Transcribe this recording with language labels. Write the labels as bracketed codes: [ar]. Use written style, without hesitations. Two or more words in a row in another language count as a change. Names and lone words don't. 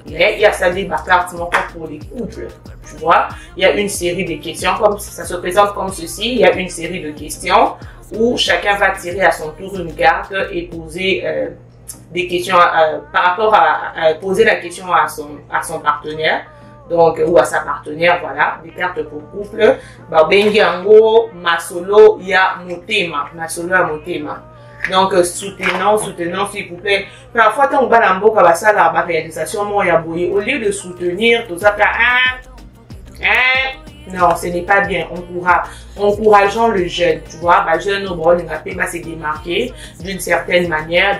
[fr] Mais il y a ça des cartes pour les couples. Tu vois, il y a une série de questions, comme ça se présente comme ceci. Il y a une série de questions où chacun va tirer à son tour une carte et poser des questions par rapport à poser la question à son partenaire. Donc, ou à sa partenaire, voilà, des cartes pour couple. Bah, [ln] bengiango, masolo, ya motema. Masolo, ya motema. [fr] Donc, soutenant, s'il vous plaît. Parfois, quand on va dans le mot, ça, la réalisation, moi, [ln] ya boye. [fr] Au lieu de soutenir, tout ça, non, ce n'est pas bien. Encourageons le jeune, tu vois. Bah, jeune, au bon, il va se démarquer d'une certaine manière.